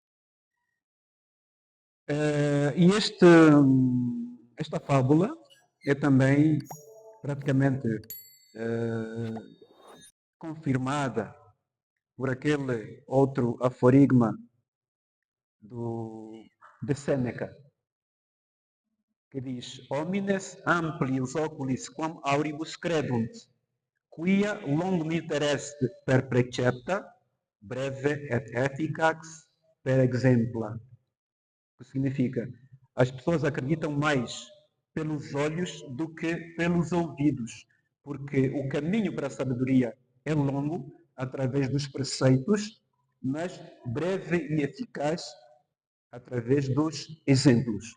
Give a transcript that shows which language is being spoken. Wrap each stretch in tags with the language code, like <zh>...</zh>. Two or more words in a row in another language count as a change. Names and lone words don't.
<pt>E esta fábula é também praticamente confirmada por aquele outro aforigma de Sêneca, que diz:</pt> <la>Homines amplius oculis quam auribus credunt, quia longo interest per precepta, breve et efficax per exempla.</la> <pt>Que significa, as pessoas acreditam mais pelos olhos do que pelos ouvidos, porque o caminho para a sabedoria é longo, através dos preceitos, mas breve e eficaz através dos exemplos.</pt>